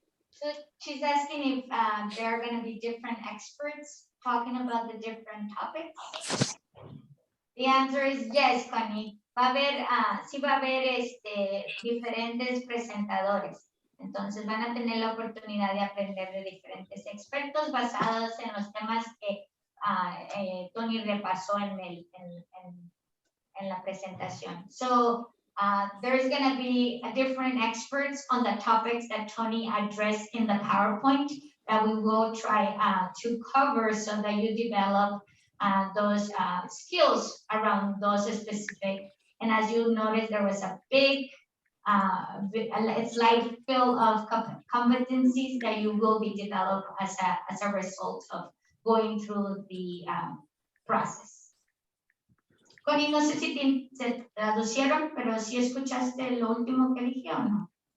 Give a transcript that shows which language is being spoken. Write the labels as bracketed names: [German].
[English] So she's asking if there are going to be different experts talking about the different topics. The answer is yes, Connie. [Spanish] Va a haber, sí va a haber diferentes presentadores. Entonces van a tener la oportunidad de aprender de diferentes expertos basados en los temas que Tony repasó en la presentación. [English] So there's going to be different experts on the topics that Tony addressed in the PowerPoint that we will try to cover so that you develop those skills around those specific. And as you notice, there was a big slide full of competencies that you will be developed as a result of going through the process. [Spanish] Connie, no sé si se traducieron, pero si escuchaste lo último que dije o no.